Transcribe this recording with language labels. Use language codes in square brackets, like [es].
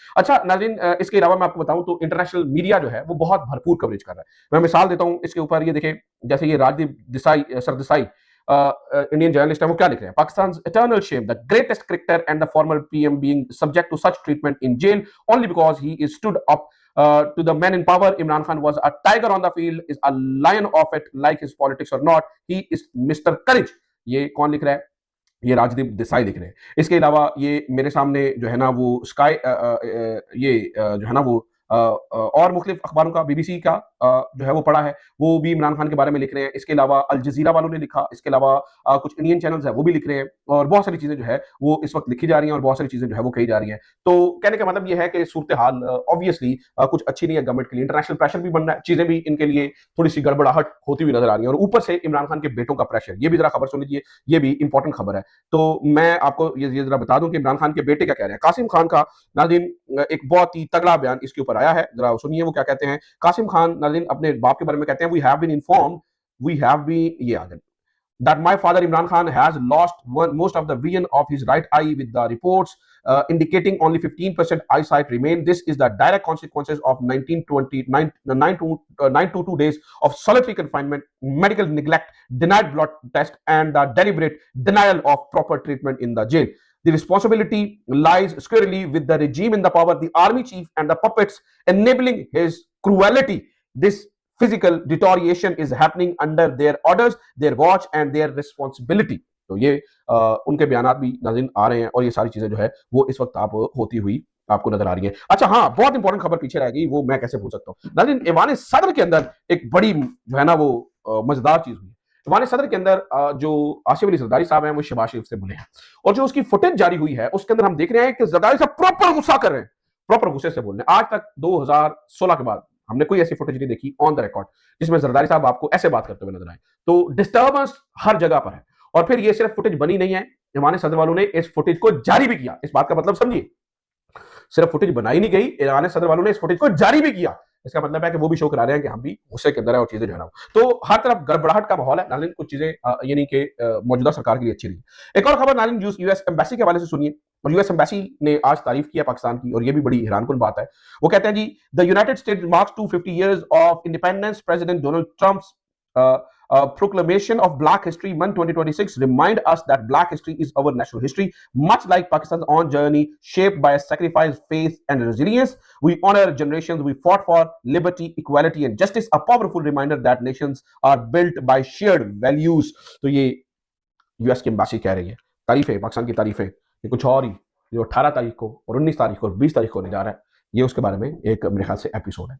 [hi] अच्छा नाज़रीन, इसके अलावा मैं आपको बताऊं तो इंटरनेशनल मीडिया जो है वो बहुत भरपूर कवरेज कर रहा है। मैं मिसाल देता हूं इसके ऊपर, ये देखें जैसे ये राजदीप सरदेसाई इंडियन जर्नलिस्ट है, वो क्या लिख रहे हैं? [en] Pakistan eternal shame, the greatest cricketer and the former PM being subject to such treatment in jail only because he is stood up to the men in power. Imran Khan was a tiger on the field, is a lion of it, like his politics or not. He is Mr. Courage. [hi] ये कौन लिख रहा है? ये राजदीप देसाई लिख रहे हैं। इसके अलावा ये मेरे सामने जो है ना वो स्काई जो है ना वो और मुख्तलिफ अखबारों का, बीबीसी का जो है वो पढ़ा है, वो भी इमरान खान के बारे में लिख रहे हैं। इसके अलावा अल जजीरा वालों ने लिखा, इसके अलावा कुछ इंडियन चैनल्स है वो भी लिख रहे हैं, और बहुत सारी चीजें जो है वो इस वक्त लिखी जा रही हैं, और बहुत सारी चीजें जो है वो कही जा रही हैं। तो कहने का मतलब ये है कि सूरत हाल ऑब्वियसली कुछ अच्छी नहीं है गवर्नमेंट के लिए। इंटरनेशनल प्रेशर भी बन रहा है, चीजें भी इनके लिए थोड़ी सी गड़बड़ाहट होती हुई नजर आ रही है, और ऊपर से इमरान खान के बेटों का प्रेशर। ये भी जरा खबर सुन लीजिए, ये भी इंपॉर्टेंट खबर है। तो मैं आपको ये जरा बता दूं कि इमरान खान के बेटे क्या कह रहे हैं। कासिम खान का नाज़रीन एक बहुत ही तगड़ा बयान इसके ऊपर आया है, जरा सुनिए वो क्या कहते हैं। [en] Qasim Khan [hi] नाज़रीन अपने बाप के बारे में कहते हैं, [en] We have been informed, we have been ये आगे that my father Imran Khan has lost most of the vision of his right eye, with the reports indicating only 15% eyesight remain. This is the direct consequences of 922 days of solitary confinement, medical neglect, denied blood test, and the deliberate denial of proper treatment in the jail. The responsibility lies squarely with the regime in the power, the army chief and the puppets enabling his cruelty. This physical deterioration is happening under their orders, their watch and their responsibility. [hi] तो ये उनके बयानात भी नाज़रीन आ रहे हैं, और ये सारी चीजें जो है वो इस वक्त आप होती हुई आपको नजर आ रही है। अच्छा हाँ, बहुत इंपॉर्टेंट खबर पीछे रह गई, वो मैं कैसे भूल सकता हूँ नाज़रीन। ईवान सदर के अंदर एक बड़ी जो है ना वो मजेदार चीज हुई। ईवान सदर के अंदर जो आसिफ अली जरदारी साहब हैं वो शहबाज शरीफ से मिले हैं, और जो उसकी फुटेज जारी हुई है उसके अंदर हम देख रहे हैं कि जरदारी साहब प्रॉपर गुस्सा कर रहे हैं, प्रॉपर गुस्से से बोल रहे हैं। आज तक 2016 के बाद हमने कोई ऐसी फुटेज नहीं देखी ऑन द रिकॉर्ड जिसमें जरदारी साहब आपको ऐसे बात करते हुए नजर आए। तो डिस्टर्बेंस हर जगह पर है, और फिर ये सिर्फ फुटेज बनी नहीं है, ईवान सदर वालों ने इस फुटेज को जारी भी किया। इस बात का मतलब समझिए, सिर्फ फुटेज बनाई नहीं गई, ईवान सदर वालों ने इस फुटेज को जारी भी किया। इसका मतलब है कि वो भी शो करा रहे हैं कि हम भी गुस्से के अंदर है और चीजें जो है ना। तो हर तरफ गड़बड़ाहट का माहौल है नाज़रीन, कुछ चीजें यानी कि मौजूदा सरकार के लिए अच्छी नहीं। एक और खबर नाज़रीन यूएस एम्बेसी के हवाले से सुनिए, और यूएस एम्बेसी ने आज तारीफ किया पाकिस्तान की, और ये भी बड़ी हैरानकुन बात है। वो कहते हैं जी [en] The United States marks 250 years of independence, president Donald Trump proclamation of Black History Month 2026 remind us that Black history is our national history, much like Pakistan's own journey, shaped by sacrifice, faith, and resilience. We honor generations we fought for liberty, equality, and justice. A powerful reminder that nations are built by shared values. [hi] तो ये US की embassy कह रही है, तारीफ है, पाकिस्तान की तारीफ है। ये कुछ और ही जो 18 तारीख को और 19 तारीख को और 20 तारीख को होने जा रहा है, ये उसके बारे में एक मेरे ख्याल से एपिसोड है।